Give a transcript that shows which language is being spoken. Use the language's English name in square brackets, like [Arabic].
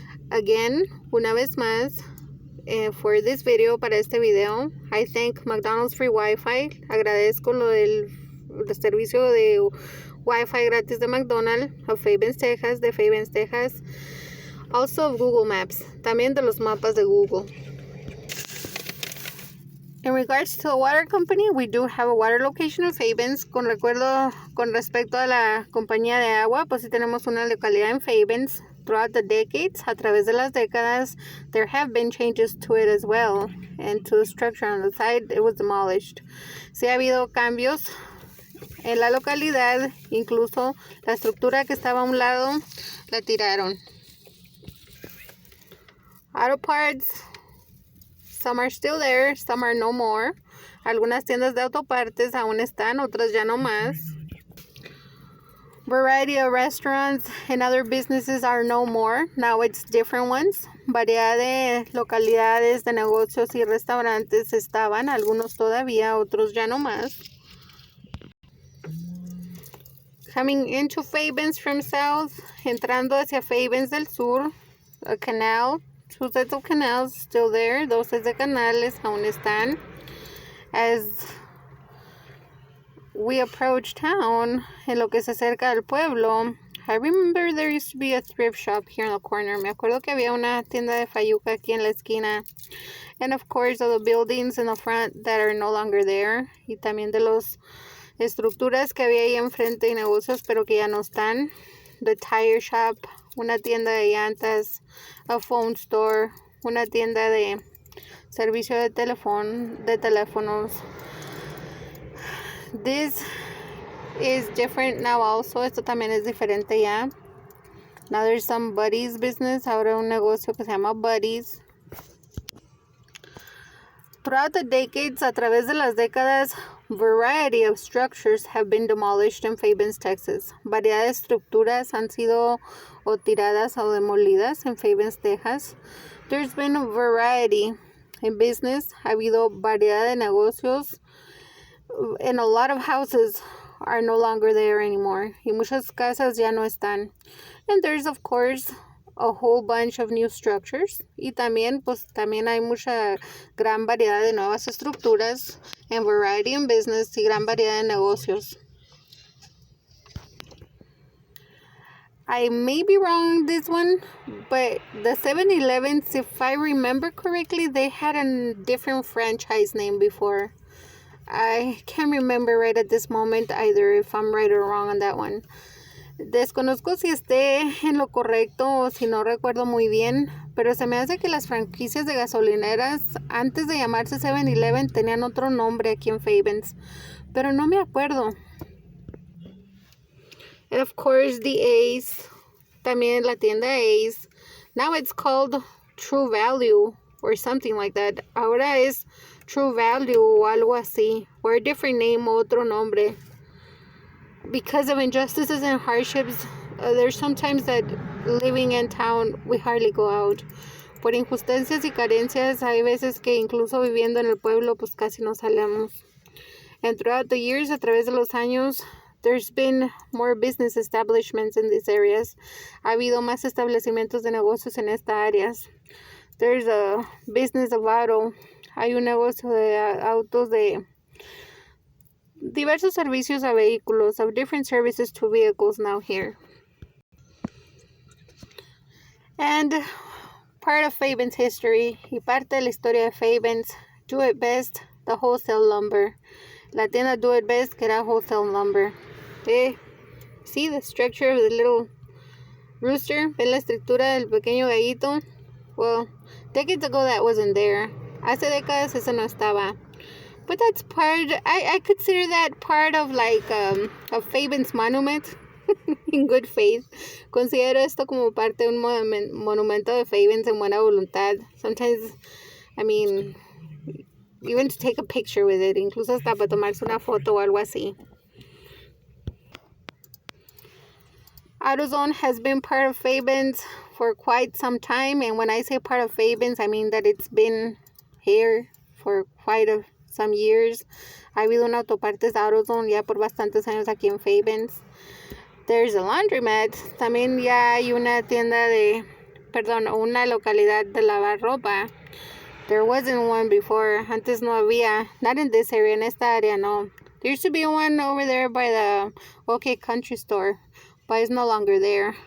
[English] Again, [Spanish] una vez más, [English] for this video, [Spanish] para este video, [English] I thank McDonald's Free Wi-Fi. [Spanish] Agradezco lo del servicio de Wi-Fi gratis de McDonald's of Fabens, Texas, de Fabens, Texas. [English] Also of Google Maps. [Spanish] También de los mapas de Google. [English] In regards to the water company, we do have a water location of Fabens. [Spanish] Con respecto a la compañía de agua, pues sí tenemos una localidad en Fabens. [English] Throughout the decades, [Spanish] a través de las décadas, [English] there have been changes to it as well. And to the structure on the side, it was demolished. [Spanish] Sí ha habido cambios en la localidad, incluso la estructura que estaba a un lado, la tiraron. [English] Auto parts. Some are still there, some are no more. [Spanish] Algunas tiendas de autopartes aún están, otras ya no más. [English] Variety of restaurants and other businesses are no more. Now it's different ones. [Spanish] Variedad de localidades, de negocios y restaurantes estaban, algunos todavía, otros ya no más. [English] Coming into Fabens from south, [Spanish] entrando hacia Fabens del sur, [English] a canal. Two sets of canals still there. [Spanish] Dos sets de canales aún están. [English] As we approach town, [Spanish] en lo que se acerca al pueblo, [English] I remember there used to be a thrift shop here in the corner. [Spanish] Me acuerdo que había una tienda de fayuca aquí en la esquina. [English] And of course, all the buildings in the front that are no longer there. [Spanish] Y también de las estructuras que había ahí enfrente y negocios, pero que ya no están. [English] The tire shop. [Spanish] Una tienda de llantas, [English] a phone store, [Spanish] una tienda de servicio de teléfonos. [English] This is different now also. [Spanish] Esto también es diferente ya. [English] Now there's some Buddies business. [Spanish] Ahora un negocio que se llama Buddies. [English] Throughout the decades, [Spanish] a través de las décadas, [English] variety of structures have been demolished in Fabens, Texas. [Spanish] Variedad de estructuras han sido o tiradas o demolidas en Fabens, Texas. [English] There's been a variety in business. [Spanish] Ha habido variedad de negocios. [English] And a lot of houses are no longer there anymore. [Spanish] Y muchas casas ya no están. [English] And there's, of course, a whole bunch of new structures. [Spanish] Y también, pues, también hay mucha gran variedad de nuevas estructuras. [English] And variety in business [Spanish] y gran variedad de negocios. [English] I may be wrong this one, but the 7-Elevens, if I remember correctly, they had a different franchise name before. I can't remember right at this moment either if I'm right or wrong on that one. [Spanish] Desconozco si esté en lo correcto o si no recuerdo muy bien, pero se me hace que las franquicias de gasolineras antes de llamarse 7-Eleven tenían otro nombre aquí en Fabens, pero no me acuerdo. [English] And of course the Ace, [Spanish] también la tienda Ace. [English] Now it's called True Value or something like that. [Spanish] Ahora es True Value o algo así, [English] or a different name [Spanish] o otro nombre. [English] Because of injustices and hardships, there's sometimes that living in town, we hardly go out. [Spanish] Por injusticias y carencias, hay veces que incluso viviendo en el pueblo, pues casi no salimos. [English] And throughout the years, [Spanish] a través de los años, [English] there's been more business establishments in these areas. [Spanish] Ha habido más establecimientos de negocios en estas áreas. [English] There's a business of auto. [Spanish] Hay un negocio de autos de diversos servicios a vehículos, [English] of different services to vehicles now here. And part of Fabens history, [Spanish] y parte de la historia de Fabens, [English] Do It Best, the wholesale lumber. [Spanish] La tienda Do It Best, que era wholesale lumber. [English] See the structure of the little rooster? [Spanish] ¿Ven la estructura del pequeño gallito? [English] Well, decades ago that wasn't there. [Spanish] Hace décadas eso no estaba. [English] But that's part, I consider that part of like a Fabens monument, in good faith. [Spanish] Considero esto como parte de un monumento de Fabens en buena voluntad. [English] Sometimes, I mean, even to take a picture with it, [Spanish] incluso hasta para tomarse una foto o algo así. [English] AutoZone has been part of Fabens for quite some time, and when I say part of Fabens, I mean that it's been here for quite some years. [Spanish] Ha habido un autopartes AutoZone ya por bastantes años aquí en Fabens. [English] There's a laundromat. [Spanish] También ya hay una tienda una localidad de lavar ropa. [English] There wasn't one before. [Spanish] Antes no había. [English] Not in this area, [Spanish] en esta área, no. [English] There used to be one over there by the OK Country store, but it's no longer there.